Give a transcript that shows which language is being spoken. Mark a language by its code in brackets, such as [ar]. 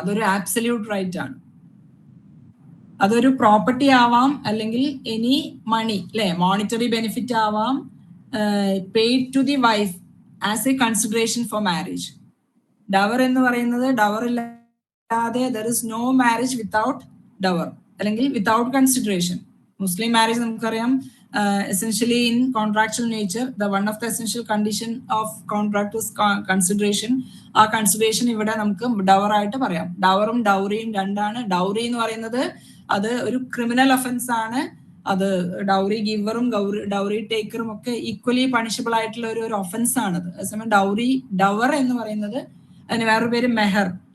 [ml] അതൊരു absolute right ആണ്. അതൊരു പ്രോപ്പർട്ടി ആവാം, അല്ലെങ്കിൽ എനി മണി, അല്ലെ, മോണിറ്ററി ബെനിഫിറ്റ് ആവാം, [en] Paid to the wife as a consideration for marriage. [ml] ഡവർ എന്ന് പറയുന്നത്, ഡവർ ഇല്ലാതെ [en] there is no marriage without dower, [ml] അല്ലെങ്കിൽ വിത്തൗട്ട് കൺസിഡറേഷൻ. മുസ്ലിം മാരേജ് നമുക്കറിയാം, [en] essentially in contractual nature, the one of the essential condition of contract is consideration. [ml] ആ consideration ഇവിടെ നമുക്ക് ഡവർ ആയിട്ട് പറയാം. ഡവറും ഡൗറിയും രണ്ടാണ്. ഡൗറി എന്ന് പറയുന്നത് അത് ഒരു ക്രിമിനൽ ഒഫൻസ് ആണ്. അത് ഡൗറി ഗിവറും ഡൗറി ടേക്കറും ഒക്കെ ഈക്വലി പണിഷബിൾ ആയിട്ടുള്ള ഒരു ഒഫൻസ് ആണത്. അതേസമയം ഡവർ എന്ന് പറയുന്നത്, അതിന് വേറൊരു പേര് മെഹർ.